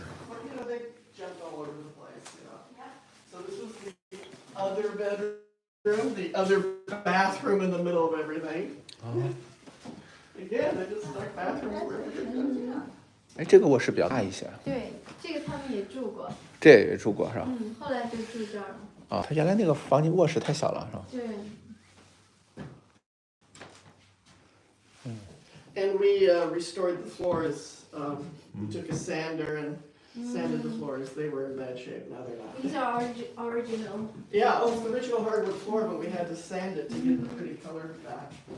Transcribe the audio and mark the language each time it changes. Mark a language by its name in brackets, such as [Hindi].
[English] But they jumped all over the place, So this was the other bedroom, the other bathroom in the middle of everything. Big Yeah, they just stuck bathrooms wherever. [Chinese] 哎，这个卧室比较大一些。对，这个他们也住过。这也住过是吧？嗯，后来就住这儿了。啊，他原来那个房间卧室太小了是吧？对。 [English] And we restored the floors. We took a sander and sanded the floors. They were in bad shape. Now they're not. These are original. Yeah, oh, it's the original hardwood floor, but we had to sand it to get the pretty color back.